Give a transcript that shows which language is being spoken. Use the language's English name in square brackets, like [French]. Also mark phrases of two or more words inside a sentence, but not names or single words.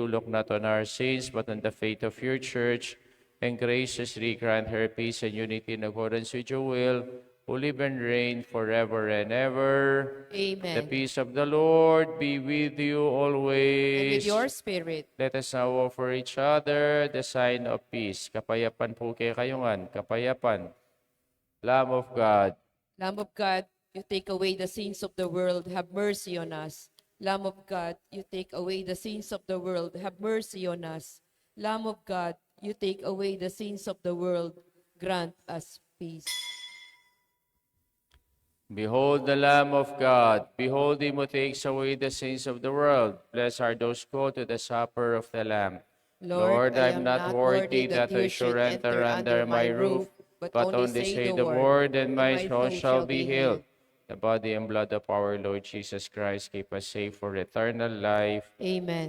[English] Look not on our sins, but on the faith of your church, and graciously grant her peace and unity in accordance with your will, who live and reign forever and ever." Amen. The peace of the Lord be with you And always. with your spirit. Let us now offer each other the sign of peace. [Pampanga] Kapayapan po kayo ngayon. Kapayapan. [English] Lamb of God, Lamb of God, you take away the sins of the world, have mercy on us. Lamb of God, you take away the sins of the world, have mercy on us. Lamb of God, you take away the sins of the world, grant us peace. behold the Lamb of God. Behold him who takes away the sins of the world. Blessed are those who go to the supper of the Lamb. Lord, I am not worthy that you should enter under my roof, but only say the word, and my soul shall be healed. The body and blood of our Lord Jesus Christ keep us safe for eternal life. Amen.